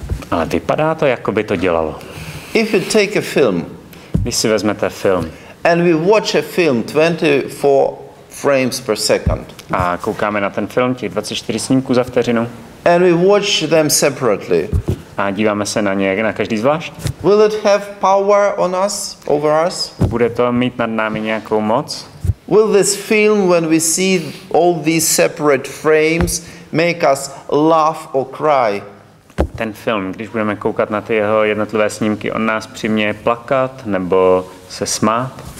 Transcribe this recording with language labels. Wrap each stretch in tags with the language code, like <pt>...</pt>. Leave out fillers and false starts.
<cs>Ale vypadá to, jako by to dělalo.</cs> <en>If you take a film,</en> <cs>Když si vezmete film</cs> <en>and we watch a film 24 frames per second,</en> <cs>a koukáme na ten film, těch 24 snímků za vteřinu,</cs> <en>and we watch them separately,</en> <cs>a díváme se na ně na každý zvlášť,</cs> <en>will it have power on us, over us?</en> <cs>bude to mít nad námi nějakou moc?</cs> <en>Will this film, when we see all these separate frames, make us laugh or cry?</en> <cs>Ten film, když budeme koukat na ty jeho jednotlivé snímky, on nás přiměje plakat nebo se smát?</cs>